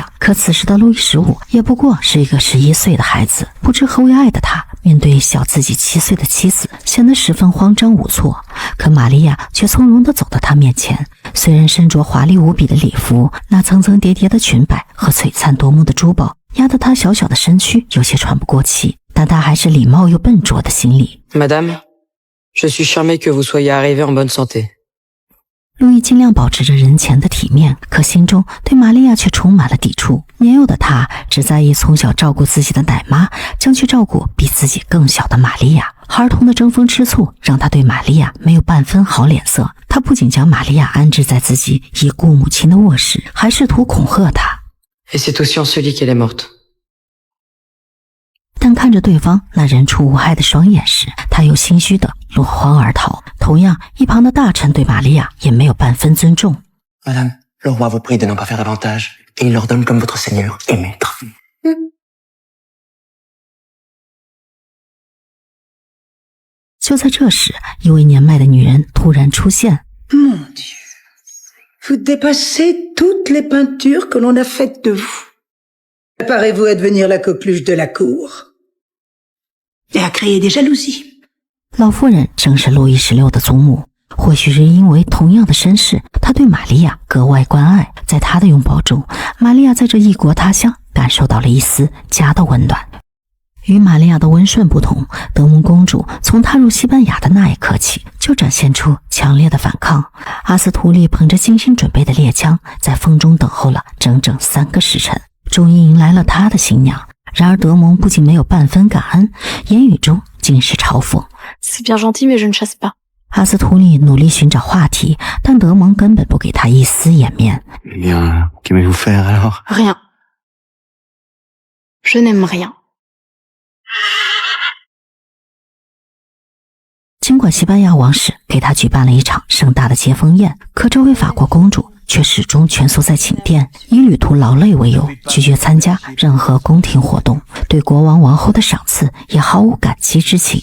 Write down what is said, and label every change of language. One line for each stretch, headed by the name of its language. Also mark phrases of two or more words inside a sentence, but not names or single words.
Chinese: 可此时的路易15也不过是一个11岁的孩子，不知何为爱的他，面对小自己7岁的妻子，显得十分慌张无措。可玛利亚却从容地走到他面前，虽然身着华丽无比的礼服，那层层叠叠的裙摆和璀璨夺目的珠宝压得他小小的身躯有些喘不过气，但他还是礼貌又笨拙的行礼。
French: Madame, je suis charmé que vous soyez arrivée en bonne santé.
Chinese: 路易尽量保持着人前的体面，可心中对玛利亚却充满了抵触。年幼的他只在意从小照顾自己的奶妈，将去照顾比自己更小的玛利亚。儿童的争风吃醋让他对玛利亚没有半分好脸色。他不仅将玛利亚安置在自己已故母亲的卧室，还试图恐吓她。
French: Et c'est aussi en ce lit qu'elle est morte.
Chinese: 但看着对方那人畜无害的双眼时，他又心虚的落荒而逃。同样，一旁的大臣对玛利亚也没有半分尊重。
French: Madame, le roi vous prie de n'en pas faire davantage, et il l'ordonne comme votre seigneur et maître.
Chinese: 就在这时，一位年迈的女人突然出现。
French: Mon Dieu, vous dépassez toutes les peintures que l'on a faites de vous. Préparez-vous à devenir la coqueluche de la cour et à créer des jalousies.
Chinese: 老妇人正是路易16的祖母，或许是因为同样的身世，她对玛利亚格外关爱。在她的拥抱中，玛利亚在这异国他乡感受到了一丝家的温暖。与玛利亚的温顺不同，德蒙公主从踏入西班牙的那一刻起，就展现出强烈的反抗。阿斯图丽捧着精心准备的猎枪，在风中等候了整整3个时辰，终于迎来了他的新娘。然而德蒙不仅没有半分感恩，言语中尽是嘲讽。
French: C'est bien gentil, mais je ne chasse pas.
Chinese: 阿斯图丽努力寻找话题，但德蒙根本不给他一丝颜面。
French: Eh bien, qu'aimez-vous faire alors? Rien. Je n'aime rien.
Chinese: 尽管西班牙王室给他举办了一场盛大的接风宴，可这位法国公主却始终蜷缩在寝殿，以旅途劳累为由，拒绝参加任何宫廷活动，对国王王后的赏赐也毫无感激之情。